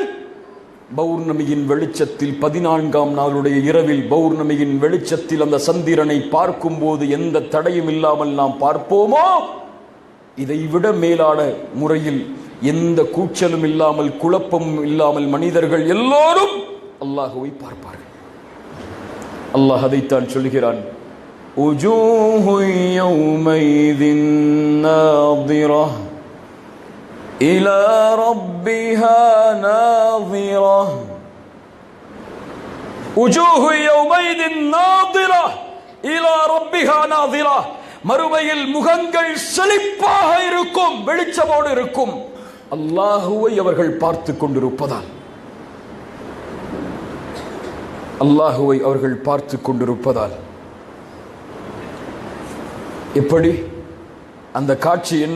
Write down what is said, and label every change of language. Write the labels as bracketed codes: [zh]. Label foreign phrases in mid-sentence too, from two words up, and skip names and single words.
[ta] பௌர்ணமியின் வெளிச்சத்தில் 14ஆம் நாளுடைய இரவில் பௌர்ணமியின் வெளிச்சத்தில் அந்த சந்திரனை பார்க்கும் போது எந்த தடையும் இல்லாமல் நாம் பார்ப்போமோ, இதைவிட மேலான முறையில் எந்த கூச்சலும் இல்லாமல் குழப்பமும் இல்லாமல் மனிதர்கள் எல்லோரும் அல்லாஹுவை பார்ப்பார்கள். அல்லாஹ் அதைத்தான் சொல்கிறான், [ar] وجوه يومئذ ناظرة إلى ربها ناظرة. وجوه يومئذ ناظرة إلى ربها ناظرة. [ta] மறுமையில் முகங்கள் செழிப்பாக இருக்கும், வெளிச்சமோடு இருக்கும், அல்லாஹுவை அவர்கள் பார்த்து கொண்டிருப்பதால். அல்லாஹுவை அவர்கள் பார்த்து கொண்டிருப்பதால். எப்படி? அந்த காட்சி என்ன?